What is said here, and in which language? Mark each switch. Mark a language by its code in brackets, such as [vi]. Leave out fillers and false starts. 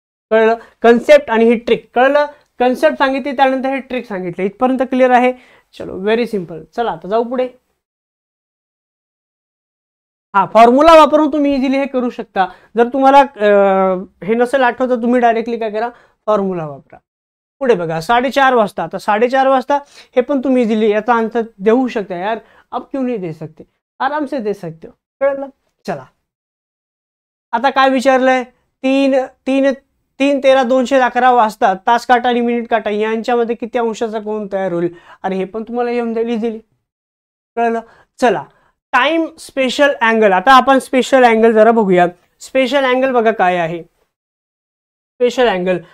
[mr] कळलं, कन्सेप्ट आणि ही ट्रिक कळलं, कन्सेप्ट सांगितली त्यानंतर हे ट्रिक सांगितलं, इथपर्यंत क्लिअर आहे. चलो व्हेरी सिंपल. चला आता जाऊ पुढे. हा फॉर्म्युला वापरून तुम्ही इझिली हे करू शकता. जर तुम्हाला हे नसेल आठवत तर तुम्ही डायरेक्टली काय करा, फॉर्म्युला वापरा. पुढे बघा 4:30 वाजता. आता 4:30 वाजता हे पण तुम्ही इझिली याचा आन्सर देऊ शकता. [hi] यार अब क्यों नहीं दे सकते, आराम से दे सकते हो. [mr] कळलं. चला आता काय विचारलंय, 3:13 वाजता तास काटा आणि मिनिट काटा यांच्यामध्ये किती अंशाचा कोन तयार होईल. आणि हे पण तुम्हाला येऊन जाईल इझिली. कळलं. चला टाइम स्पेशल अँगल. आता आपण स्पेशल अँगल जरा बघूया. स्पेशल अँगल बघा काय आहे, स्पेशल अँगल.